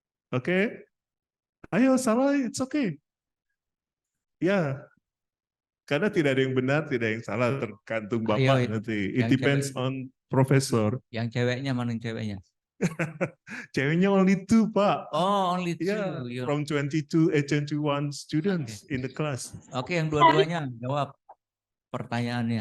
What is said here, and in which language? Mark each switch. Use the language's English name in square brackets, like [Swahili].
[Indonesian] Oke. Ayo, salah, [English] it's okay. [Indonesian] Ya, karena tidak ada yang benar, tidak ada yang salah, tergantung Bapak nanti. [English] It depends on professor. [Indonesian] Yang ceweknya mana yang ceweknya? Ceweknya [English] only 2, [Indonesian] Pak. [English] Oh, only 2. Yeah, from 21 students in the class. [Indonesian] Oke, yang dua-duanya jawab pertanyaannya.